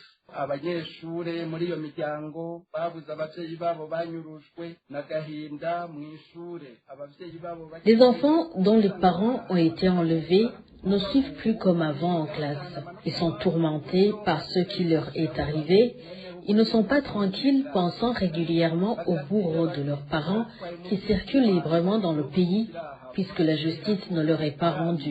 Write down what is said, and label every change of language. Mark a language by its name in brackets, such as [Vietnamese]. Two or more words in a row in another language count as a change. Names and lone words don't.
[Rundi] abanyeshure muri iyo miryango babuze abavyeyi babo banyurujwe n'agahinda mw'ishure abavyeyi babo. [French] Les enfants dont les parents ont été enlevés ne suivent plus comme avant en classe. Ils sont tourmentés par ce qui leur est arrivé. Ils ne sont pas tranquilles, pensant régulièrement aux bourreaux de leurs parents qui circulent librement dans le pays puisque la justice ne leur est pas rendue.